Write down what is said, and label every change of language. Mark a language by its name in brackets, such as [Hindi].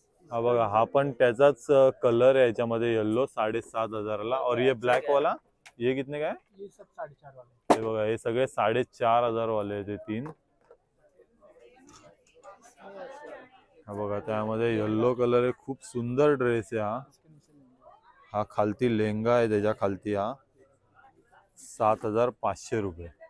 [Marathi] हा बघा हा पण त्याचाच कलर आहे याच्यामध्ये येलो 7500 ला. [Hindi] और ये ब्लॅक वाला ये कितने का है? ये सब 4.5 वाले। [Marathi] हे बघा हे सगळे 4500 वाले आहेत ते 3. हा बघा त्यामध्ये येलो कलर आहे. खूप सुंदर ड्रेस आहे हा. हा खालती लेंगा आहे, त्याच्या खालती हा 7,500 रुपये.